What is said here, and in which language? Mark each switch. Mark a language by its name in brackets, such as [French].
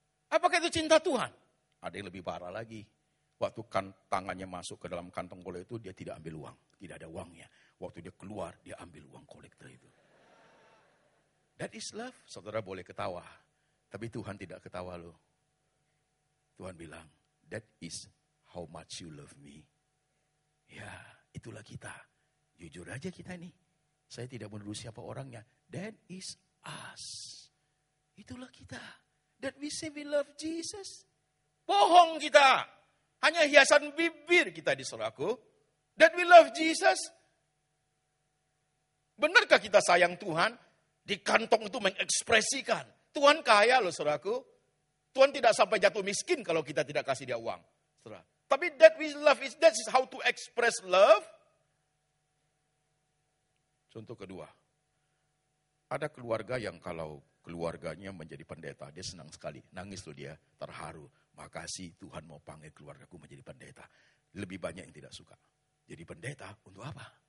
[Indonesian] Apakah itu cinta Tuhan? Ada yang lebih parah lagi. Waktu tangannya masuk ke dalam kantong kolektor itu, dia tidak ambil uang. Tidak ada uangnya. Waktu dia keluar, dia ambil uang kolektor itu. [English] That is love. [Indonesian] Saudara boleh ketawa. Tapi Tuhan tidak ketawa loh. Tuhan bilang, [English] that is how much you love me. [Indonesian] Ya, itulah kita. Jujur aja kita nih. Saya tidak menuduh siapa orangnya. [English] That is us. [Indonesian] Itulah kita. [English] That we say we love Jesus. [Indonesian] Bohong kita. Hanya hiasan bibir kita di saudaraku. [English] That we love Jesus. [Indonesian] Benarkah kita sayang Tuhan? Di kantong itu mengekspresikan. Tuhan kaya loh saudaraku. Tuhan tidak sampai jatuh miskin kalau kita tidak kasih dia uang. Saudara. Tapi [English] that we love is that is how to express love. [Indonesian] Contoh kedua. Ada keluarga yang kalau keluarganya menjadi pendeta, dia senang sekali. Nangis loh dia, terharu. Makasih Tuhan mau panggil keluargaku menjadi pendeta. Lebih banyak yang tidak suka. Jadi pendeta untuk apa?